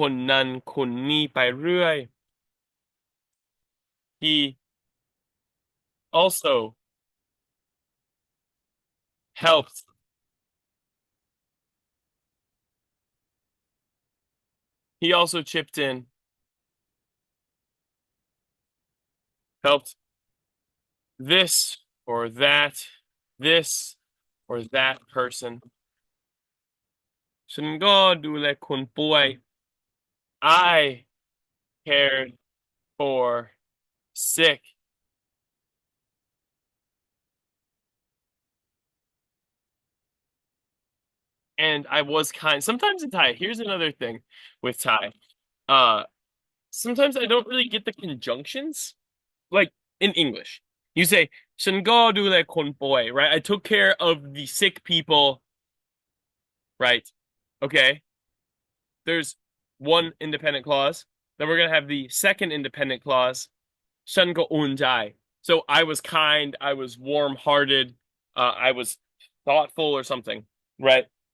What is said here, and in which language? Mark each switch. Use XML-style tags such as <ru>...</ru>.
<th>เขายังคงช่วยคนนั้นคนนี้ไปเรื่อย</th> <en>He also helped. He also chipped in, helped this or that, this or that person.</en> <th>ฉันก็ดูแลคนป่วย</th> <en>I cared for sick. And I was kind. Sometimes in Thai, here's another thing with Thai. Uh, Sometimes I don't really get the conjunctions. like in English, you say</en> <th>"ฉันก็ดูแลคนป่วย"</th> <en>right? I took care of the sick people, right? Okay. There's one independent clause. Then we're gonna have the second independent clause,</en> <th>"ฉันก็อุ่นใจ."</th> <en>So I was kind, I was warm-hearted, I was thoughtful or something, right?</en>